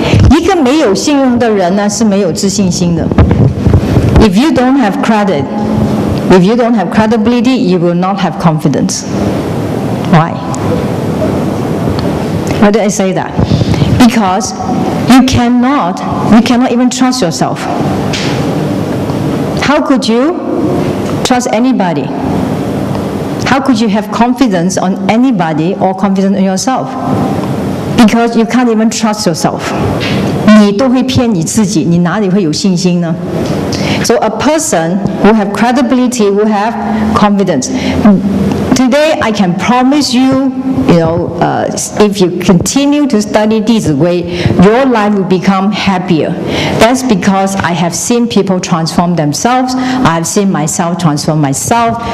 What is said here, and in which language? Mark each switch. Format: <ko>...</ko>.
<zh>一个没有信用的人呢，是没有自信心的。</zh> <en>If you don't have credit, if you don't have credibility, you will not have confidence. Why? Why did I say that? Because you cannot even trust yourself. How could you trust anybody? How could you have confidence on anybody or confidence in yourself? Because you can't even trust yourself.</en> <zh>你都会骗你自己，你哪里会有信心呢？</zh> <en>So a person who have credibility, who have confidence. Today, I can promise you, if you continue to study 弟子规, your life will become happier. That's because I have seen people transform themselves. I have seen myself transform myself.</en>